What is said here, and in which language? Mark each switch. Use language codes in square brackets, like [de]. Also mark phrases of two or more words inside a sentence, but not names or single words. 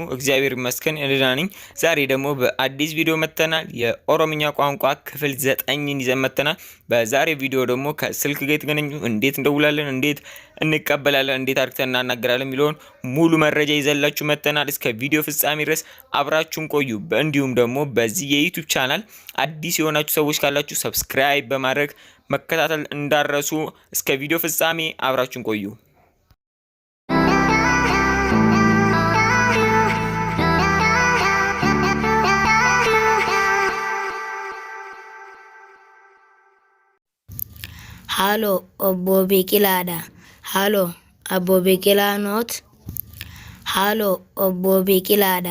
[am] እግዚአብሔር ይመስገን እኔ ደህና ነኝ። ዛሬ ደግሞ በአዲስ ቪዲዮ መጥተናል። የኦሮምኛ ቋንቋ ክፍል 9ን ይዘን መጥተናል። በዛሬ ቪዲዮ ደግሞ ከስልክ ጋር የተገናኙ እንዴት እንደውላለን፣ እንዴት እንቀበላለን፣ እንዴት አድርገን እናናገራለን የሚለውን ሙሉ መረጃ ይዘላችሁ መጥተናል። እስከ ቪዲዮ ፍጻሜ ድረስ አብራችሁን ቆዩ። እንዲሁም ደግሞ በዚህ የዩቲዩብ ቻናል አዲስ የሆናችሁ ሰዎች ካላችሁ ሰብስክራይብ በማድረግ መከታተል እንዳረሱ። እስከ ቪዲዮ ፍጻሜ አብራችሁን ቆዩ። [om] Halo, obbo Biqilaadha. Halo, obbo Biqilaa noot. Halo, obbo Biqilaadha.